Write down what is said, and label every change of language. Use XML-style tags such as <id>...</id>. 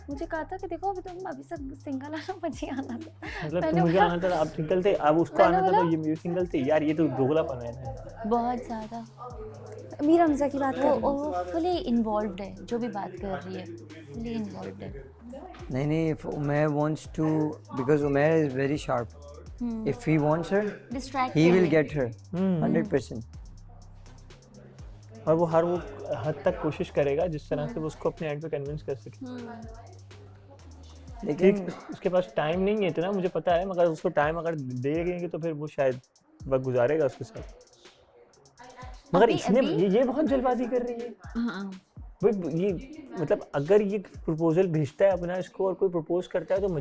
<hi>मुझे कहा था कि देखो अभी तुम अभी तक सिंगल है ना, मुझे आना था। मतलब मुझे आना था, आप सिंगल थे, अब उसको आना था, तो ये सिंगल थे यार, ये तो दोगलापन है ना बहुत ज़्यादा। मीर हमजा की बात कर, वो फुली इन्वॉल्व्ड है, जो भी बात कर रही है फुली इन्वॉल्व्ड है। नहीं</hi> <en>Umair wants to, because Umair is very sharp. If he wants her, he will get her 100%.</en> <hi>और वो हर वो हद तक कोशिश करेगा जिस तरह से वो उसको अपने एंड पे कन्विंस कर सके। लेकिन उसके पास टाइम नहीं है इतना, मुझे पता है, मगर उसको टाइम अगर देंगे तो फिर वो शायद वक्त गुजारेगा उसके साथ। मगर इसने ये बहुत जल्दबाजी कर रही है। भाई ये मतलब अगर ये प्रपोजल भेजता है अपना इसको और कोई प्रपोज करता है तो मुझे</hi>